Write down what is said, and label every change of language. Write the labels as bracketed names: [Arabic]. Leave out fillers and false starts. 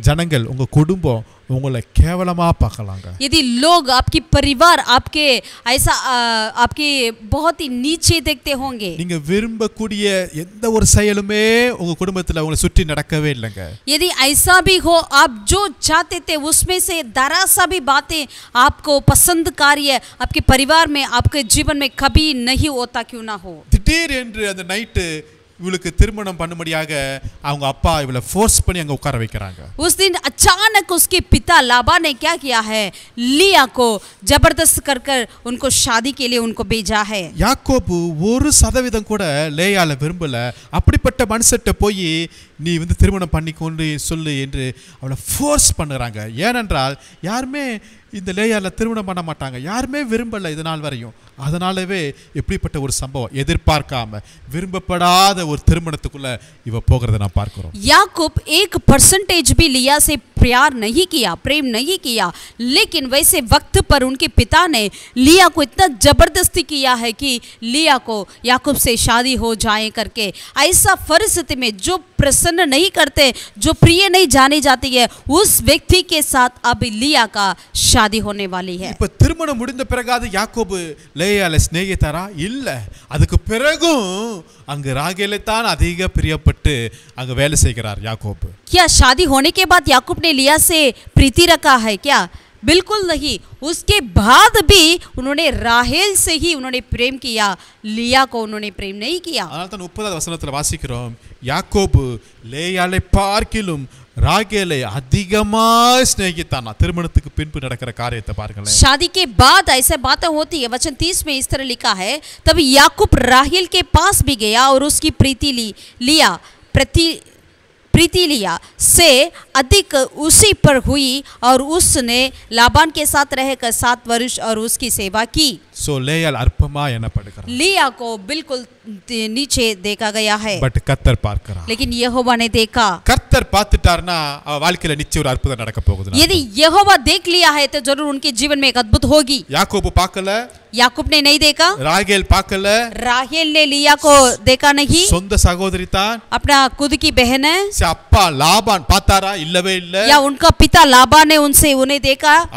[Tamil] ஜனங்கள் உங்க குடும்பம் உங்களை கேவலமா பார்க்கலாங்க. [Hindi] यदि लोग आपकी परिवार आपके ऐसा आपके बहुत ही नीचे देखते होंगे, [Tamil] நீங்க விரும்பக்கூடிய எந்த ஒரு செயலுமே உங்க குடும்பத்துல உங்களை சுற்றி நடக்கவே இல்லைங்க. [Hindi] यदि ऐसा भी हो, आप जो चाहते थे उसमें से जरा सा भी बातें आपको पसंद कार्य आपके परिवार में, आपके जीवन में कभी नहीं होता क्यों ना हो. [Tamil] திடீர் என்று அந்த நைட்டு இவளுக்கு திருமணம் பண்ணும்படியாக அவங்க அப்பா இவளை ஃபோர்ஸ் பண்ணி அங்க உட்கார வைக்கிறாங்க. [Hindi] उस दिन अचानक उसके पिता लाबा ने क्या किया है, लिया को जबरदस्त कर कर उनको शादी के लिए उनको भेजा है. [Tamil] யாக்கோபு 1% கூட லேயாளை விரும்பல. அப்படிப்பட்ட மனுஷட்ட போய் நீ வந்து திருமணம் பண்ணிக்கொண்டு சொல்லு என்று அவளை ஃபோர்ஸ் பண்ணுறாங்க. ஏனென்றால் யாருமே இந்த லேயாளை திருமணம் பண்ண மாட்டாங்க, யாருமே விரும்பல இது நாள் வரையும். அதனாலவே இப்படிப்பட்ட ஒரு சம்பவம் எதிர்பார்க்காம விரும்பப்படாத ஒரு திருமணத்துக்குள்ள இவ போகிறத நான் பார்க்கிறோம். [Hindi] याकूब 1% भी लिया से प्यार नहीं किया, प्रेम नहीं किया, लेकिन वैसे वक्त पर उनके पिता ने लिया को इतना जबरदस्ती किया है कि लिया को याकूब से शादी हो जाए करके। ऐसा परिस्थिति में जो प्रसन्न नहीं करते, जो प्रिय नहीं जानी जाती है, उस व्यक्ति के साथ अब लिया का शादी होने वाली है। [Tamil] இப்ப திருமணம் முடிந்த பிறகாது யாக்கோபு லேயாளை சிநேகித்தாரா? இல்ல, அதுக்கு பிறகும் அங்கு ராகேலை தான் அதிக பிரியப்பட்டு அங்கு வேலை செய்கிறார் யாக்கோபு. [Hindi] क्या शादी होने के बाद याकूब ने लिया से प्रीति रखा है क्या? बिल्कुल नहीं। उसके बाद भी उन्होंने राहेल से ही उन्होंने प्रेम किया, लिया को उन्होंने प्रेम नहीं किया। [Tamil] அதனால தான் 30வது வசனத்துல வாசிக்கிறோம், யாக்கோபு லேயாளை பார்க்கிலும் ராகேலை அதிகமாக சிநேகித்தானா. திருமணத்துக்கு பின்பு நடக்கிற காரியத்தை பாருங்களேன். [Hindi] शादी के बाद ऐसे बातें होती है। वचन 30 में इस तरह लिखा है, तब याकूब राहेल के पास भी गया और उसकी प्रीति लिया से अधिक उसी पर हुई और उसने लाबान के साथ रहकर 7 वर्ष और उसकी सेवा की। [Tamil] சோ லேயாள் அற்பமா எண்ணப்படுகிறார். [Hindi] लिया को बिल्कुल नीचे देखा गया है, [Tamil] பட் கர்த்தர் பார்க்கிறார். [Hindi] लेकिन यहोवा ने देखा। [Tamil] கர்த்தர் பார்த்துட்டார்னா அவ வாழ்க்கையில நிச்சயம் ஒரு அற்புதம் நடக்க போகுது. [Hindi] यदि यहोवा देख लिया है तो जरूर उनके जीवन में एक अद्भुत होगी। [Tamil] யாக்கோபு பார்க்கல, [Hindi] याकूब ने नहीं देखा, [Tamil] ராகேல் பார்க்கல, [Hindi] राहेल ने लिया को देखा नहीं, [Tamil] சொந்த சகோதரி தான், [Hindi] अपना खुद की बहन है, [Tamil] அப்பா லாபான் பார்த்தாரா? இல்லவே இல்ல. [Hindi] या उनका पिता लाबान ने उन्हें देखा?